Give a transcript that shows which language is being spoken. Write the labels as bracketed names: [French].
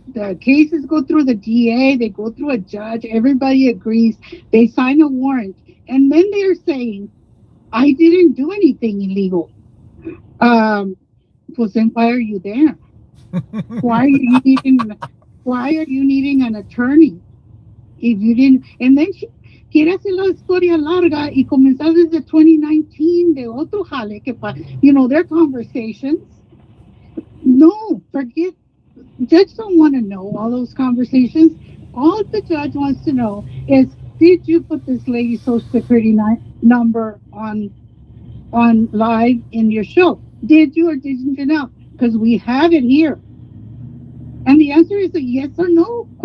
[English] The cases go through the DA, they go through a judge, everybody agrees, they sign a warrant, and then they're saying, I didn't do anything illegal. [Spanish] Pues [English] then why are you there? Why are you needing an attorney if you didn't? And then she [Spanish] quiere hacer la historia larga y comenzar desde 2019 de otro jale que [English] their conversations. No, forget. Judge don't want to know all those conversations. All the judge wants to know is, did you put this lady's social security number on live in your show? Did you or didn't you know? Because we have it here. And the answer is a yes or no.